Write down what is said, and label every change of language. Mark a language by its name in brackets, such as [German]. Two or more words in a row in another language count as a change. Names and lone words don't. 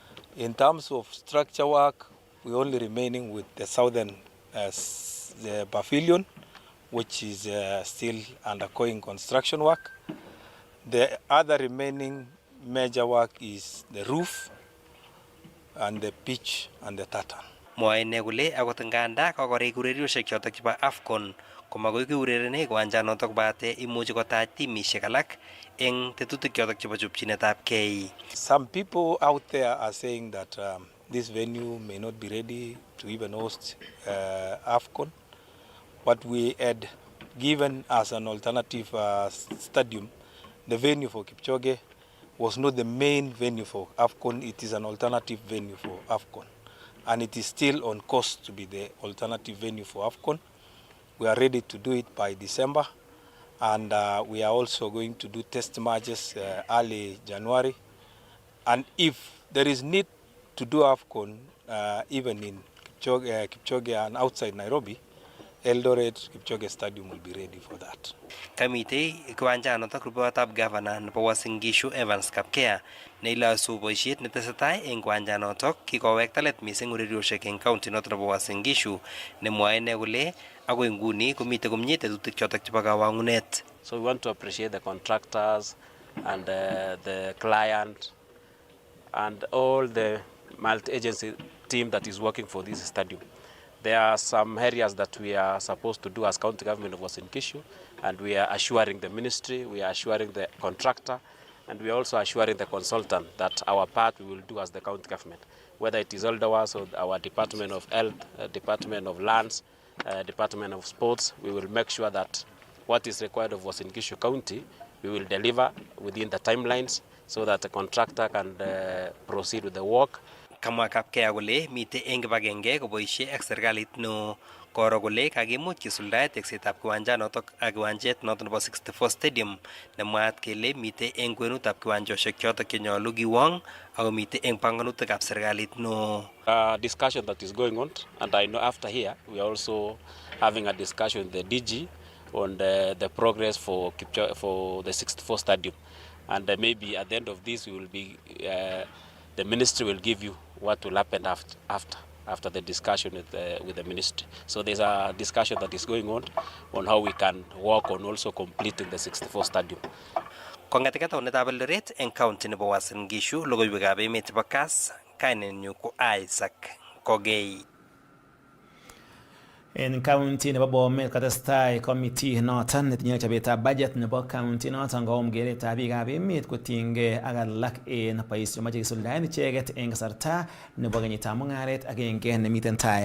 [English] In terms of structure work, we're only remaining with the southern the pavilion, which is still undergoing construction work. The other remaining major work is the roof and the pitch and the tartan. [Kalenjin] Mwae ine kole akot nganda kokorik urerioshek chotok chebo AFCON komakoi kiurerene kiwanjanotok bate imuchi kotach timishek alak eng tetutik chotok chebo chopchinetab kei. [English] Some people out there are saying that this venue may not be ready to even host AFCON. What we had given as an alternative stadium, the venue for Kipchoge, was not the main venue for AFCON. It is an alternative venue for AFCON. And it is still on course to be the alternative venue for AFCON. We are ready to do it by December. And we are also going to do test matches early January. And if there is need to do AFCON, even in Kipchoge and outside Nairobi, Eldoret Kipchoge Stadium will be ready for that. [Kalenjin] Kamitei kiwanjanotok rupewotab gavana nebo Uasin Gishu Evans Kapkea neilosu boisiet netesetai eng kiwanjanotok kikowekta let mising urerioshek eng county notok nebo Uasin Gishu nemwoe ine kole agoi nguni komitei komie tetutik chotok chebo kawangunet. [English] So we want to appreciate the contractors and the client and all the multi-agency team that is working for this stadium. There are some areas that we are supposed to do as county government of Uasin Gishu, and we are assuring the ministry, we are assuring the contractor, and we are also assuring the consultant that our part we will do as the county government. Whether it is Eldowas or our Department of Health, Department of Lands, Department of Sports, we will make sure that what is required of Uasin Gishu County, we will deliver within the timelines so that the contractor can proceed with the work. [Kalenjin] Kamwa Kapkea kole mitei eng kibagenge koboisie ak serikalit no koro kole kakimuch kisuldae teksetab kiwanjanotok ak kiwanjet notok nebo 64 Stadium nemwaat kele mitei eng kwenutab kiwanjoshek chotok chenyolu kiwong ako mitei eng panganutikab serikalit no. [English] Discussion that is going on, and I know after here we are also having a discussion with the DG on the progress for the 64 Stadium, and maybe at the end of this we will be the ministry will give you what will happen after the discussion with the ministry. So there's a discussion that is going on how we can work on also completing the 64 Stadium. [Kalenjin] Kong'ete taunetab Eldoret eng county nebo Uasin Gishu, logoiwekab emet chebo Kass, kainenyu ko Isaac Kogei. En county nebo Bomet katestai committee noton netinye chobetab budget nebo county noton koum keretab biikab emet kotinygei ak alak en boisionik chemoche kisuldaen icheket en kasarta nebo kenyitab mung'aret agenge nemiten tai.